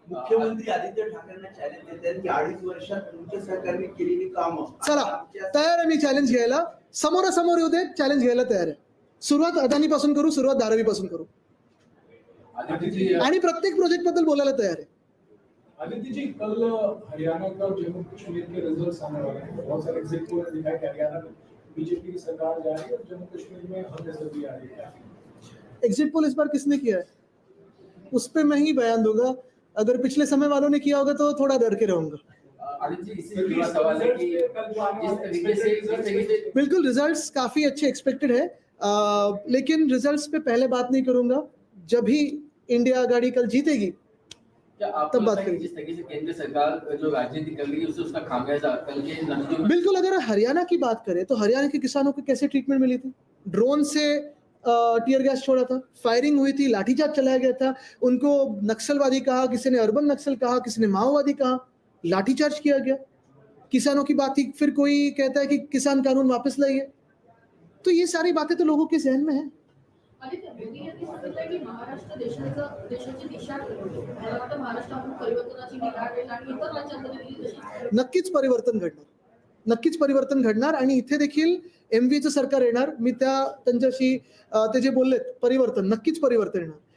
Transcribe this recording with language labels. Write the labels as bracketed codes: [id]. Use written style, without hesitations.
[mr] मुख्यमंत्री आदित्य ठाकरेंना चॅलेंज देत आहेत की 2.5 वर्षात तुमच्या सरकारने केलेली कामं. चला, तयार आहे मी चॅलेंज घ्यायला. समोरासमोर येऊ दे, चॅलेंज घ्यायला तयार आहे. सुरुवात अदानी पासून करू, सुरुवात धारावी पासून करू, आणि प्रत्येक प्रोजेक्ट बद्दल बोलायला तयार आहे. [hi] आदित्य जी, कल हरियाणा का और जम्मू कश्मीर के रिजल्ट सामने वाले हैं. बहुत सारे एग्जिट पोल ने दिखाया कि हरियाणा में बीजेपी की सरकार जा रही है और जम्मू कश्मीर में हम नजर आ रही है. एग्जिट पोल इस बार किसने किया है उस पर मैं ही बयान दूंगा. अगर पिछले समय वालों ने किया होगा तो थोड़ा डर के रहूंगा. आदित्य जी, इससे जुड़ा सवाल है कि जिस तरीके से बिल्कुल रिजल्ट्स काफी अच्छे एक्सपेक्टेड है, लेकिन रिजल्ट्स पे पहले बात नहीं करूंगा. जब भी इंडिया आघाड़ी कल जीतेगी क्या आपको तब बात लगता है कि जिस तरीके से केंद्र सरकार जो राजनीति कर रही है उससे उसका खामियाजा कल के नतीजों में? बिल्कुल. अगर हरियाणा की बात करें तो हरियाणा के किसानों को कैसे ट्रीटमेंट मिली थी? ड्रोन से टीयर गैस छोड़ा था, फायरिंग हुई थी, लाठीचार्ज चलाया गया था, उनको नक्सलवादी कहा, किसी ने अर्बन नक्सल कहा, किसी ने माओवादी कहा, लाठीचार्ज किया गया. किसानों की बात थी, फिर कोई कहता है कि किसान कानून वापस लाइए. तो ये सारी बातें तो लोगों के जहन में है. [mr] आदित्य, मोदी यांनी सांगितलं की महाराष्ट्र देशाची दिशा ठरवतो. मला वाटतं महाराष्ट्रातून परिवर्तनाची निघा आहे आणि इतर राज्यांमध्ये देखील तशी नक्कीच परिवर्तन घडणार, नक्कीच परिवर्तन घडणार. आणि इथे देखील MVचं सरकार येणार. मी त्यांच्याशी ते जे बोललेत परिवर्तन, नक्कीच परिवर्तन येणार.